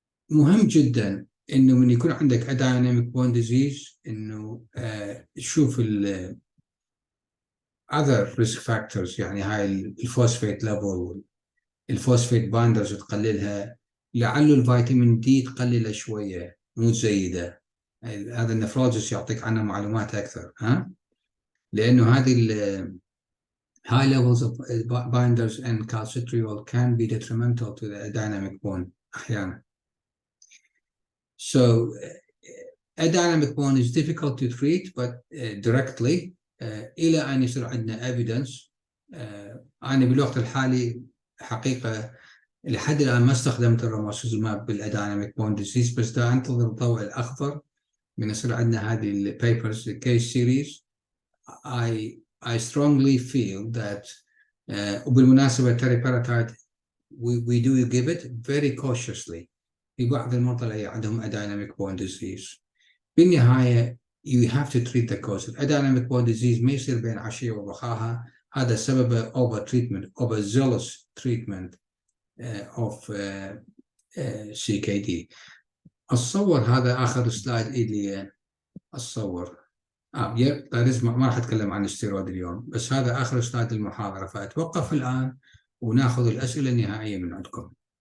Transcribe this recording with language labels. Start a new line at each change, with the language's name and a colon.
Arabic: مهم جدا انه من يكون عندك adynamic bone disease انه تشوف ال
English: other risk factors،
Arabic: يعني هاي الفوسفيت ليفل الفوسفيت بايندرز تقللها، لعله الفيتامين دي تقلله شويه مو زايده. هذا النفرولوجيست يعطيك عنه معلومات اكثر، ها، لانه هذه
English: high levels of binders and calcitriol can be detrimental to the dynamic bone
Arabic: أحيانا.
English: So a dynamic bone is difficult to treat but directly
Arabic: إلى أن يصير عندنا
English: evidence.
Arabic: أنا بالوقت الحالي حقيقة لحد الآن ما استخدمت الراموسيزوماب بالأديناميك بون ديزيز، بس دا أنتظر الضوء الأخضر من يصير عندنا هذه البيبرز كيس سيريز.
English: I strongly feel that
Arabic: وبالمناسبة
English: teriparatide we do give it very cautiously
Arabic: في بعض المرضى اللي عندهم أديناميك بون ديزيز.
English: بالنهاية you have to treat the cause.
Arabic: الأديناميك بون ديزيز ما يصير بين عشية وضحاها، هذا سبب
English: over treatment, overzealous treatment of CKD.
Arabic: أتصور هذا آخر سلايد اللي أتصور ما راح أتكلم عن الاستيرويد اليوم، بس هذا آخر سلايد المحاضرة، فأتوقف الآن وناخذ الأسئلة النهائية من عندكم.